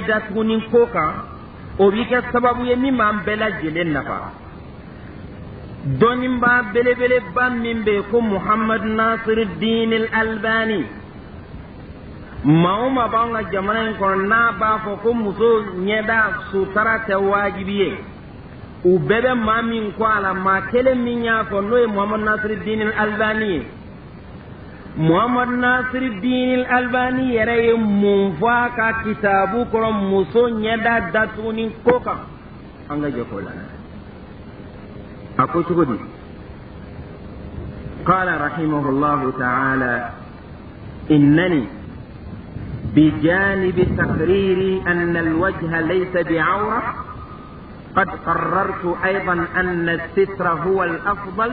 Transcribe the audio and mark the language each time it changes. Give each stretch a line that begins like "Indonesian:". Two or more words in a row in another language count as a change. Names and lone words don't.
Bambara: datuguni ko kan o b'i kɛ sababu ye min b'an bɛɛ lajɛlen nafa dɔnnibaa belebeleba min bɛ yen ko muhamadu nasiruddin albani maa o maa b'an ka jamana in kɔnɔ n'a b'a fɔ ko muso ɲɛda sutura tɛ wajibi ye u bɛɛ bɛ maa min kɔ a la maa kelen min y'a fɔ n'o ye muhamadu nasiruddin albani ye muhammad nasiruddin albani yɛrɛ ye mun fɔ a ka kitabu kɔnɔ muso ɲɛda datuguni ko kan an ka jɛ k'o la a ko cogo di
Arabic: قال رحمه الله تعالى إنني بجانب تقريري أن الوجه ليس بعورة قد قررت أيضا أن الستر هو الأفضل